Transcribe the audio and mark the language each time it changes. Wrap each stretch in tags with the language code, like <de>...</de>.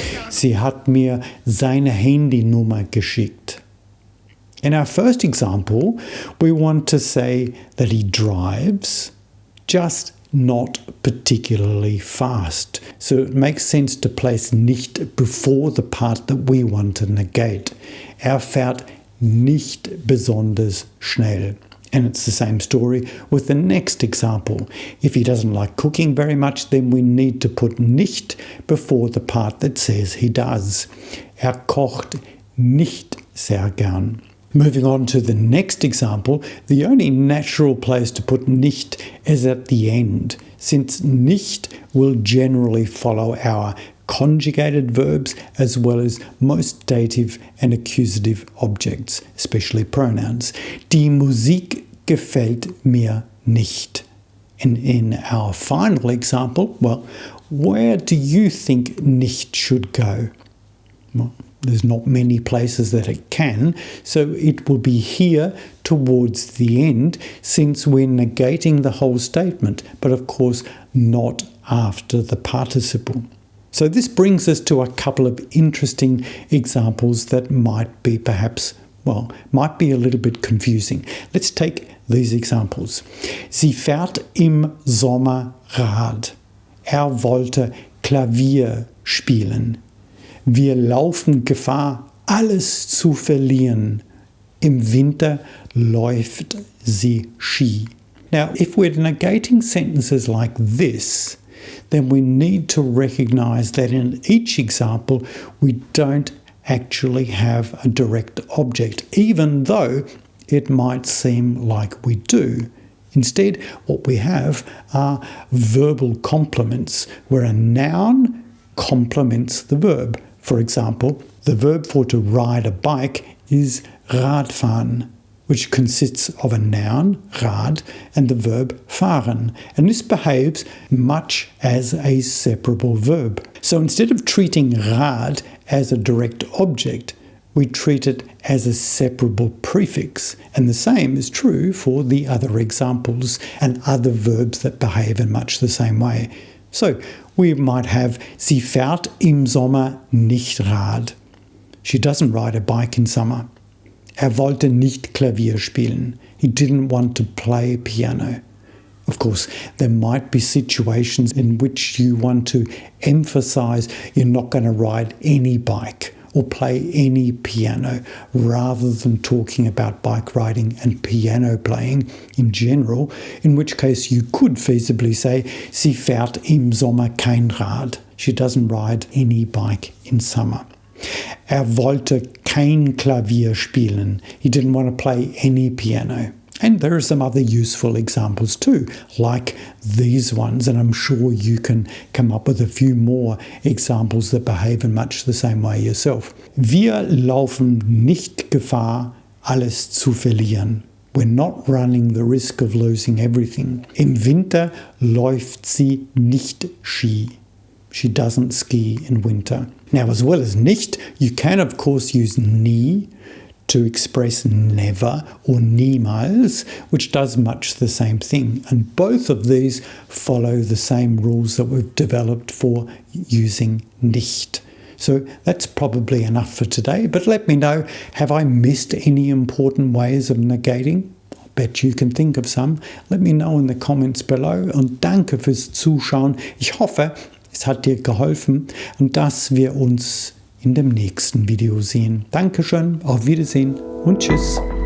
<de>Sie hat mir seine Handynummer geschickt.</de> <en>In our first example, we want to say that he drives, just not particularly fast. So it makes sense to place nicht before the part that we want to negate.</en> <de>Fährt nicht besonders schnell.</de> <en>And it's the same story with the next example. If he doesn't like cooking very much, then we need to put nicht before the part that says he does.</en> <de>Kocht nicht sehr gern.</de> <en>Moving on to the next example, the only natural place to put nicht is at the end, since nicht will generally follow our conjugated verbs as well as most dative and accusative objects, especially pronouns.</en> <de>Die Musik gefällt mir nicht.</de> <en>And in our final example, well, where do you think nicht should go? Well, there's not many places that it can, so it will be here towards the end, since we're negating the whole statement, but of course not after the participle. So this brings us to a couple of interesting examples that might be might be a little bit confusing. Let's take these examples.</en> <de>Sie fährt im Sommer Rad. Wollte Klavier spielen. Wir laufen Gefahr, alles zu verlieren. Im Winter läuft sie Ski.</de> <en>Now, if we're negating sentences like this, then we need to recognize that in each example, we don't actually have a direct object, even though it might seem like we do. Instead, what we have are verbal complements, where a noun complements the verb. For example, the verb for to ride a bike is Radfahren, which consists of a noun, Rad, and the verb fahren. And this behaves much as a separable verb. So instead of treating Rad as a direct object, we treat it as a separable prefix. And the same is true for the other examples and other verbs that behave in much the same way. So we might have,</en> <de>sie fährt im Sommer nicht Rad.</de> <en>She doesn't ride a bike in summer.</en> <de>Wollte nicht Klavier spielen.</de> <en>He didn't want to play piano. Of course, there might be situations in which you want to emphasize you're not going to ride any bike or play any piano, rather than talking about bike riding and piano playing in general, in which case you could feasibly say,</en> <de>sie fährt im Sommer kein Rad.</de> <en>She doesn't ride any bike in summer.</en> <de>Wollte kein Klavier spielen.</de> <en>He didn't want to play any piano. And there are some other useful examples too, like these ones, and I'm sure you can come up with a few more examples that behave in much the same way yourself.</en> <de>Wir laufen nicht Gefahr, alles zu verlieren.</de> <en>We're not running the risk of losing everything.</en> <de>Im Winter läuft sie nicht Ski.</de> <en>She doesn't ski in winter. Now, as well as nicht, you can of course use nie to express never or niemals, which does much the same thing. And both of these follow the same rules that we've developed for using nicht. So that's probably enough for today, but let me know, have I missed any important ways of negating? I bet you can think of some. Let me know in the comments below</en> <de>und danke fürs Zuschauen. Ich hoffe, es hat dir geholfen und dass wir uns in dem nächsten Video sehen. Dankeschön, auf Wiedersehen und tschüss.</de>